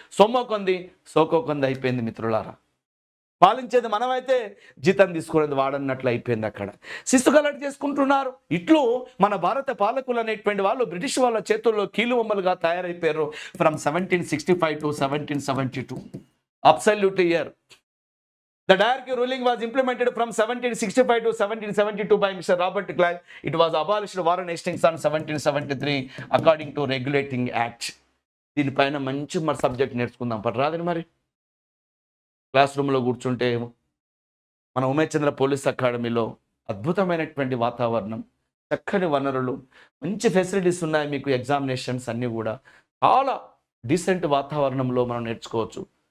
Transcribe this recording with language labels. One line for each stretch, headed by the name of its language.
Telugu: సోకో కొంది అయిపోయింది మిత్రులారా. పాలించేది మనమైతే జీతం తీసుకునేది వాడన్నట్లు అయిపోయింది. అక్కడ శిస్తు కలెక్ట్ చేసుకుంటున్నారు. ఇట్లు మన భారత పాలకులు అనేటువంటి వాళ్ళు బ్రిటిష్ వాళ్ళ చేతుల్లో కీలుబొమ్మలుగా తయారైపోయారు.
English: From 1765 to 1772 absolute year. The Diarkey ruling was implemented from 1765 to 1772 by Mr. Robert Clive. It was abolished Warren Hastings on 1773 according to Regulating Act.
Telugu: దీనిపైన మంచి సబ్జెక్ట్ నేర్చుకుందాం పర్రాదని. మరి క్లాస్ రూమ్లో కూర్చుంటే మన ఉమేష్ చంద్ర పోలీస్ అకాడమీలో అద్భుతమైనటువంటి వాతావరణం, చక్కని వనరులు, మంచి ఫెసిలిటీస్ ఉన్నాయి. మీకు ఎగ్జామినేషన్స్ అన్నీ కూడా చాలా డీసెంట్ వాతావరణంలో మనం నేర్చుకోవచ్చు.